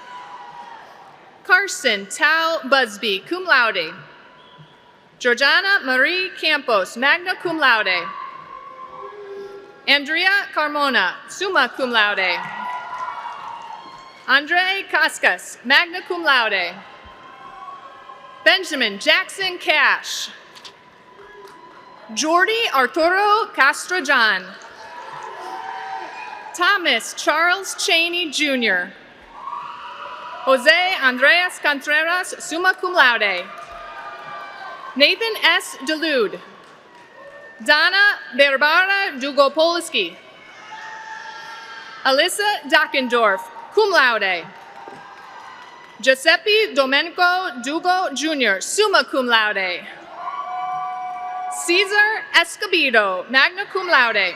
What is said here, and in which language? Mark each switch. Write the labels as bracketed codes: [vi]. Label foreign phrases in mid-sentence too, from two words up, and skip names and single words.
[en] Carson Tao Busby, [la] cum laude. [en] Georgiana Marie Campos, [la] magna cum laude. [en] Andrea Carmona, [la] summa cum laude. [en] Andre Cascas, [la] magna cum laude. [en] Benjamin Jackson Cash. Jordi Arturo Castrojan. Thomas Charles Cheney Jr. Jose Andreas Contreras, [la] summa cum laude. [en] Nathan S. Delude. Donna Barbara Dugopolski. Alyssa Dockendorf, [la] cum laude. [en] Giuseppe Domenico Dugo Jr., [la] summa cum laude. [en] Cesar Escobedo, [la] magna cum laude.